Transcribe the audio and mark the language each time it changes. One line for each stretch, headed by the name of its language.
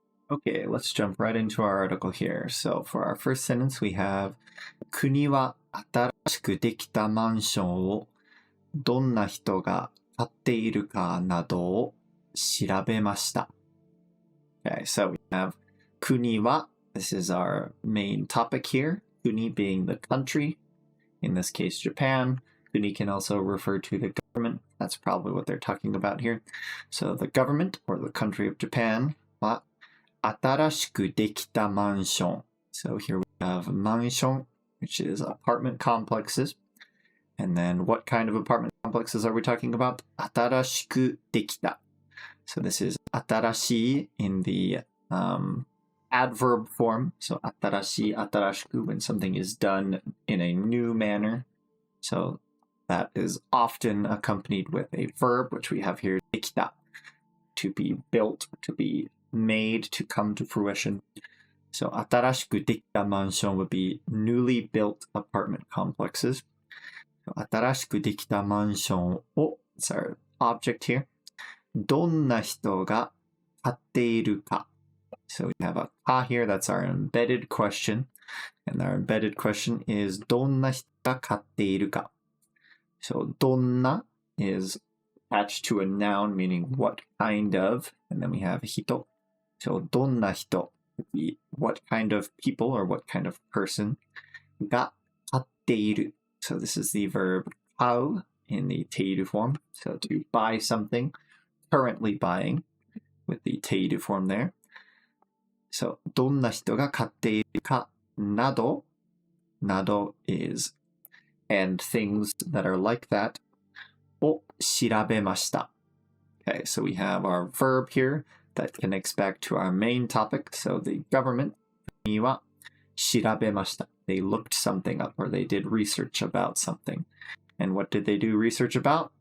English: Okay, let's jump right into our article here. So for our first sentence, we have
Japanese: 国は新しくできたマンションをどんな人が買っているかなどを調べました。
English: Okay, so we have 国は, this is our main topic here. 国 being the country, in this case Japan. 国 can also refer to the government. That's probably what they're talking about here. So the government or the country of Japan
Japanese: は新しくできたマンション.
English: So here we have mansion, which is apartment complexes. And then what kind of apartment complexes are we talking about?
Japanese: 新しくできた.
English: So this is 新しい in the adverb form. So 新しい、新しく when something is done in a new manner. So that is often accompanied with a verb, which we have here, できた, to be built, to be made, to come to fruition. So
Japanese: 新しくできたマンション
English: would be newly built apartment complexes.
Japanese: 新しくできたマンションを
English: it's our object here.
Japanese: どんな人が買っているか.
English: So we have a か here, that's our embedded question. And our embedded question is
Japanese: どんな人が買っているか.
English: So どんな is attached to a noun meaning what kind of, and then we have 人. So どんな人 would be what kind of people or what kind of person
Japanese: が買っている.
English: So this is the verb 買う in the ている form. So to buy something. currently buying with the 定いる form there.
Japanese: So, どんな人が買っているかなど
English: is and things that are like that
Japanese: を調べました.
English: Okay, so we have our verb here that connects back to our main topic. So the government
Japanese: 国は調べました.
English: They looked something up or they did research about something. And what did they do research about?